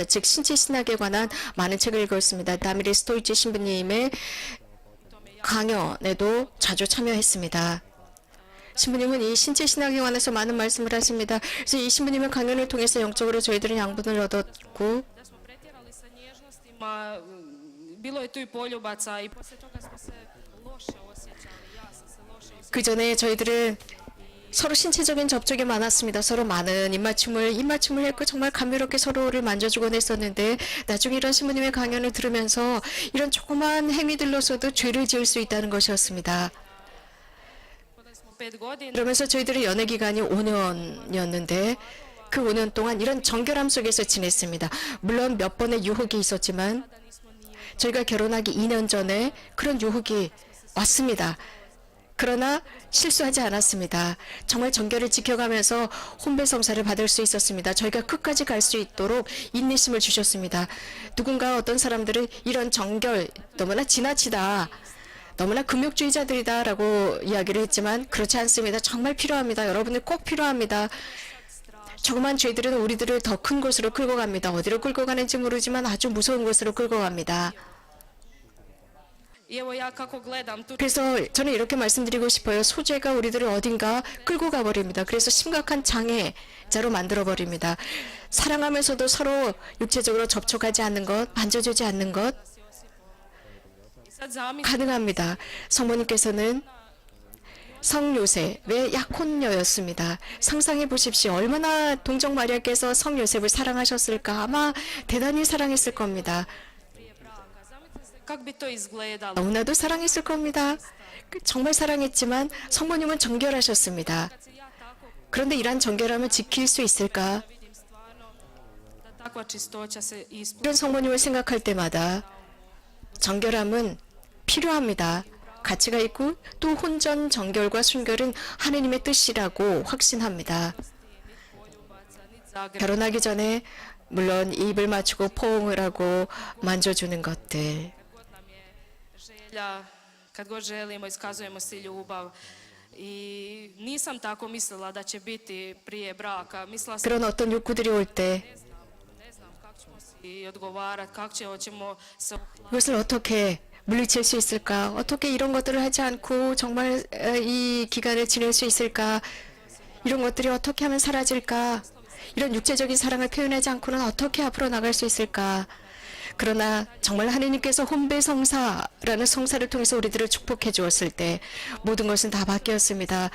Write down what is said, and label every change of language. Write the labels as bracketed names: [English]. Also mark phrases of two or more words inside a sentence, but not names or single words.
[Korean] 즉 신체 신학에 관한 많은 책을 읽었습니다. 다미리 스토이치 신부님의 강연에도 자주 참여했습니다. 신부님은 이 신체 신학에 관해서 많은 말씀을 하십니다. 그래서 이 신부님의 강연을 통해서 영적으로 저희들은 양분을 얻었고 [Croatian] da smo pretjerali sa nježnostima, bilo je tu i poljubaca i poslije toga smo se loše osjećali. Ja sam se loše osjećala. [Korean] 그 전에 저희들은 서로 신체적인 접촉이 많았습니다. 서로 많은 입맞춤을 했고 정말 감미롭게 서로를 만져주곤 했었는데 나중에 이런 신부님의 강연을 들으면서 이런 조그만 행위들로서도 죄를 지을 수 있다는 것이었습니다. [Croatian] Kada smo 5 godina, [Korean] 그러면서 저희들의 연애 기간이 5년이었는데 그 5년 동안 이런 정결함 속에서 지냈습니다. 물론 몇 번의 유혹이 있었지만 저희가 결혼하기 2년 전에 그런 유혹이 왔습니다. 그러나 실수하지 않았습니다. 정말 정결을 지켜가면서 혼배성사를 받을 수 있었습니다. 저희가 끝까지 갈 수 있도록 인내심을 주셨습니다. 누군가 어떤 사람들은 이런 정결 너무나 지나치다. 너무나 금욕주의자들이다 라고 이야기를 했지만 그렇지 않습니다. 정말 필요합니다. 여러분들 꼭 필요합니다. 조그만 죄들은 우리들을 더 큰 곳으로 끌고 갑니다. 어디로 끌고 가는지 모르지만 아주 무서운 곳으로 끌고 갑니다. [Croatian] i evo ja kako gledam tu [Korean] 그래서 저는 이렇게 말씀드리고 싶어요. 소재가 우리들을 어딘가 끌고 가버립니다. 그래서 심각한 장애자로 만들어버립니다. 사랑하면서도 서로 육체적으로 접촉하지 않는 것, 만져주지 않는 것 [Croatian] i sad zamislim [Korean] 가능합니다. 성모님께서는 성요셉의 약혼녀였습니다. 상상해 보십시오. 얼마나 동정 마리아께서 성요셉을 사랑하셨을까. 아마 대단히 사랑했을 겁니다. [Croatian] prije braka. Zamislite kako bi to izgledalo. [Korean] 너무나도 사랑했을 겁니다. 정말 사랑했지만 성모님은 정결하셨습니다. [Croatian] Kad se ja tako [Korean] 그런데 이러한 정결함을 지킬 수 있을까? [Croatian] vidim stvarno da takva čistoća se ispuni. [Korean] 이런 성모님을 생각할 때마다 정결함은 필요합니다. 가치가 있고 또 혼전 정결과 순결은 하느님의 뜻이라고 확신합니다. [Croatian] Nit poljubaca, nit [Korean] 결혼하기 전에 물론 입을 맞추고 포옹을 하고 만져주는 것들. [Croatian] god nam je želja, kad god želimo, iskazujemo si ljubav. I nisam tako mislila da će biti prije braka. Mislila sam, [Korean] 그런 어떤 욕구들이 올 때 [Croatian] ne znam kako ćemo si odgovarati, kako ćemo se [Korean] 이것을 어떻게 물리칠 수 있을까? 어떻게 이런 것들을 하지 않고 정말 이 기간을 지낼 수 있을까? 이런 것들이 어떻게 하면 사라질까? 이런 육체적인 사랑을 표현하지 않고는 어떻게 앞으로 나갈 수 있을까? 그러나 정말 하느님께서 혼배성사라는 성사를 통해서 우리들을 축복해 주었을 때 모든 것은 다 바뀌었습니다.